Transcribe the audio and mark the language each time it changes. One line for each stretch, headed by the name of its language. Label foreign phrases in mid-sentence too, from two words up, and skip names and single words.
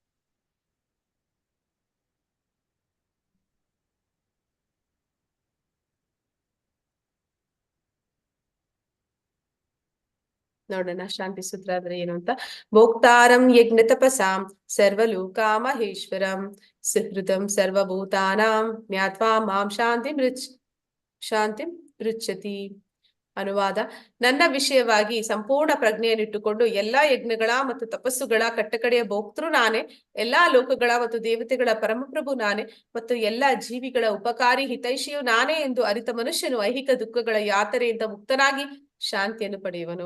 Kannada: ನೋಡೋಣ ಶಾಂತಿ ಸೂತ್ರ ಅಂದ್ರೆ ಏನು ಅಂತ.
Sanskrit: ಭೋಕ್ತಾರಂ ಯಜ್ಞ ತಪಸಾಂ ಸರ್ವಲೋಕ ಮಹೇಶ್ವರಂ ಸುಹೃದಂ ಸರ್ವಭೂತಾನಾಂ ಜ್ಞಾತ್ವಾ ಮಾಂ ಶಾಂತಿ ರುಚ್ಯತಿ.
Kannada: ಅನುವಾದ: ನನ್ನ ವಿಷಯವಾಗಿ ಸಂಪೂರ್ಣ ಪ್ರಜ್ಞೆಯನ್ನಿಟ್ಟುಕೊಂಡು ಎಲ್ಲಾ ಯಜ್ಞಗಳ ಮತ್ತು ತಪಸ್ಸುಗಳ ಕಟ್ಟಕಡೆಯ ಭೋಕ್ತೃ ನಾನೇ, ಎಲ್ಲಾ ಲೋಕಗಳ ಮತ್ತು ದೇವತೆಗಳ ಪರಮಪ್ರಭು ನಾನೇ, ಮತ್ತು ಎಲ್ಲಾ ಜೀವಿಗಳ ಉಪಕಾರಿ ಹಿತೈಷಿಯು ನಾನೇ ಎಂದು ಅರಿತ ಮನುಷ್ಯನು ಐಹಿಕ ದುಃಖಗಳ ಯಾತನೆಯಿಂದ ಮುಕ್ತನಾಗಿ ಶಾಂತಿಯನ್ನು ಪಡೆಯುವನು.